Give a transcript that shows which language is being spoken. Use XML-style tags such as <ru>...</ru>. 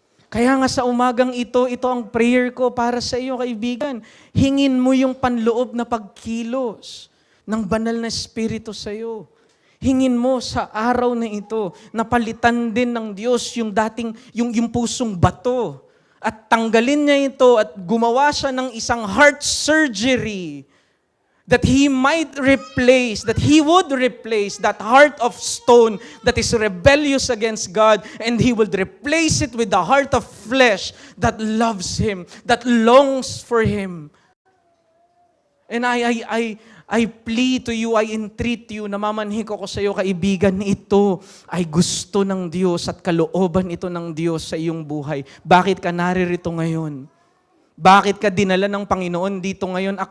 <tl>Kaya nga sa umagang ito ang prayer ko para sa iyo, kaibigan. Hingin mo yung panloob na pagkilos ng banal na Espiritu sa iyo. Hingin mo sa araw na ito, napalitan din ng Diyos yung dating, yung pusong bato. At tanggalin niya ito at gumawa siya ng isang</tl> <en>heart surgery that He would replace that heart of stone that is rebellious against God, and He would replace it with the heart of flesh that loves Him, that longs for Him. And I plead to you, I entreat you,</en> <tl>namamanhik ako sa iyo, kaibigan, ito ay gusto ng Diyos at kalooban ito ng Diyos sa iyong buhay. Bakit ka naririto ngayon? Bakit ka dinala ng Panginoon dito ngayon?</tl>